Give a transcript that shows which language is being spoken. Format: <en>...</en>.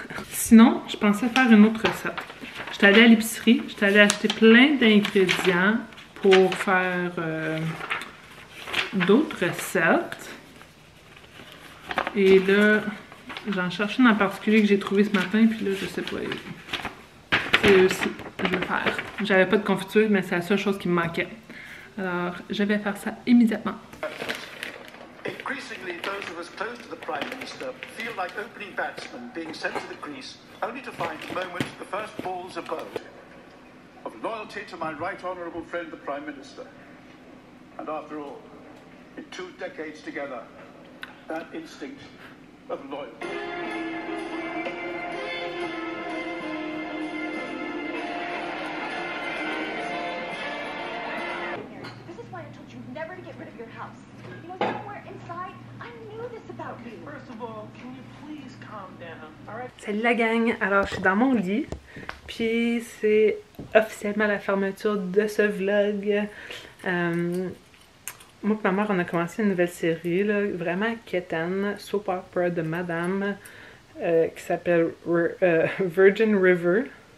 <fr>Sinon, je pensais faire une autre recette. J'étais allée à l'épicerie, j'étais allée acheter plein d'ingrédients pour faire d'autres recettes. Et là, j'en cherche une en particulier que j'ai trouvé ce matin, puis là, je sais pas. C'est aussi que je vais faire. J'avais pas de confiture, mais c'est la seule chose qui me manquait. Alors, je vais faire ça immédiatement.</fr> <en>Increasingly, those of us close to the Prime Minister feel like opening batsmen being sent to the crease, only to find the moment the first ball's a bow. Of loyalty to my right honourable friend the Prime Minister. And after all, in 2 decades together, that instinct of loyalty. This is why I told you never to get rid of your house. You know, somewhere inside, I knew this about you. First of all, can you please calm down, alright?</en> <fr>Salut la gang! Alors, je suis dans mon lit. Puis c'est officiellement la fermeture de ce vlog. Moi et ma mère, on a commencé une nouvelle série, là, vraiment quétaine, soap opera de madame, qui s'appelle Virgin River.</fr>